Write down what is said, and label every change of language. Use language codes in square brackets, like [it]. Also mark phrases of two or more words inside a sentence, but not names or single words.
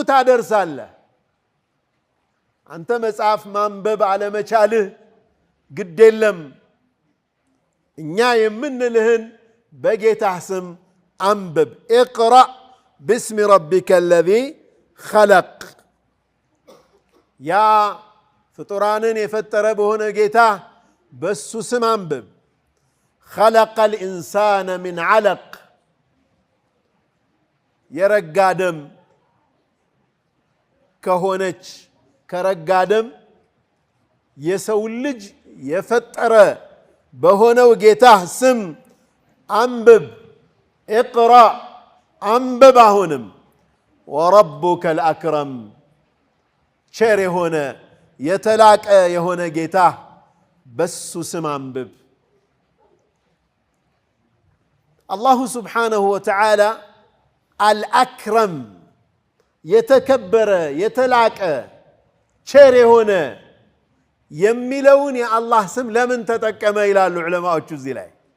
[am] ታደርሳለህ አንተ መጽሐፍ ማንበብ አለመቻልህ ግድ የለም እኛ የምንልህን በጌታህ ስም አንብብ [ar] اقرأ باسم ربك الذي خلق [am] ያ ፍጡራንን የፈጠረ በሆነ ጌታ በሱ ስም አንብብ [ar] خلق الإنسان من علق [am] የረጋ ደም ከሆነች ከረጋ ደም የሰው ልጅ የፈጠረ በሆነው ጌታ ስም አንብብ اقرأ አንብብ አሁንም [ar] وربك الأكرم [am] ቸር የሆነ የተላቀ የሆነ ጌታ በሱ ስም አንብብ [ar] الله سبحانه وتعالى الأكرم [am] የተከበረ የተላቀ ቸር የሆነ የሚለውን የአላህ ስም ለምን ተጠቀመ ይላሉ ዑለማዎቹ እዚህ ላይ